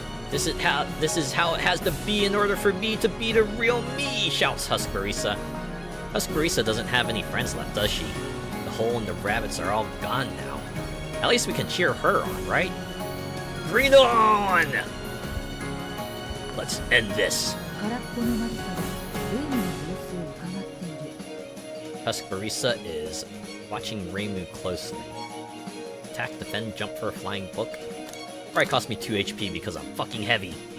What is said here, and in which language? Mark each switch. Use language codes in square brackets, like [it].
[en] This is how it has to be in order for me to be the real me, shouts Husk Marisa. Husk Marisa doesn't have any friends left, does she? The hole and the rabbits are all gone now. At least we can cheer her on, right? Bring it on! Let's end this. [ja] 空っぽのマリサはレームの様子を伺っている [en] Husk Marisa is watching Reimu closely. Attack, defend, jump for a flying book. Probably cost me 2 HP because I'm fucking heavy.